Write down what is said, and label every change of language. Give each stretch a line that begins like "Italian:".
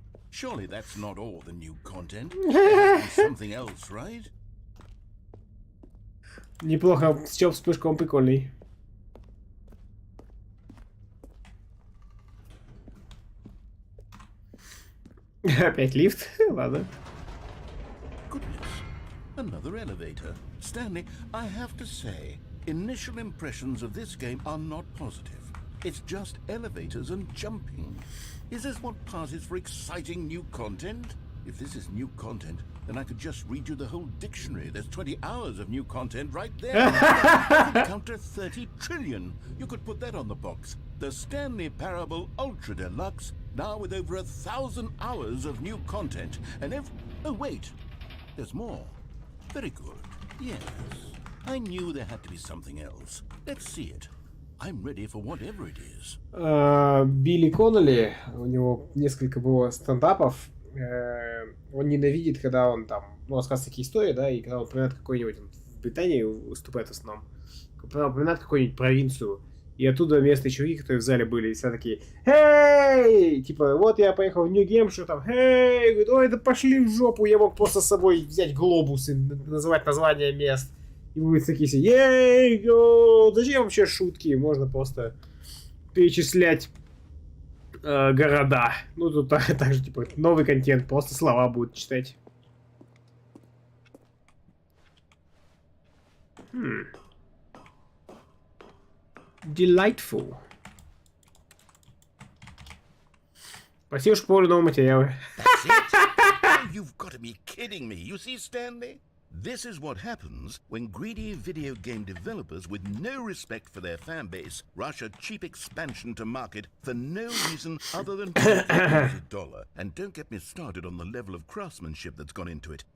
English: Surely that's not all the new content. There must be something else, right?
Russian: Неплохо, Стёб с прыжком прикольный. Опять лифт? Ладно.
English: Goodness, another elevator. Stanley, I have to say, initial impressions of this game are not positive. It's just elevators and jumping. Is this what passes for exciting new content? If this is new content, then I could just read you the whole dictionary. There's 20 hours of new content right there. You could counter 30 trillion. You could put that on the box. The Stanley Parable Ultra Deluxe, now with over 1,000 hours of new content. And oh, wait. There's more. Very good. Yes. I knew there had to be something else. Let's see it. I'm ready for whatever it is.
Russian: Билли Коннелли, у него несколько было стендапов. Он ненавидит, когда он там, ну, рассказывает такие истории, да, и когда он упоминает какой-нибудь, он в Британии выступает в основном, когда он упоминает какую-нибудь провинцию, и оттуда местные чуваки, которые в зале были, все такие, «Эй!» Типа, вот я поехал в Нью-Гемпшир, там, «Эй!» Говорит, «Ой, да пошли в жопу!» Я мог просто с собой взять глобус и называть названия мест. И вы такие все, «Ей! Зачем вообще шутки?» Можно просто перечислять города. Ну, тут так же, типа, новый контент, просто слова будут читать.
English: Delightful.
Russian: Спасибо, что поняли новые материалы.
English: That's it? Oh, you've got to be kidding me. You see, Stanley? This is what happens when greedy video game developers with no respect for their fan base rush a cheap expansion to market for no reason other than $1. And don't get me started on the level of craftsmanship that's gone into it.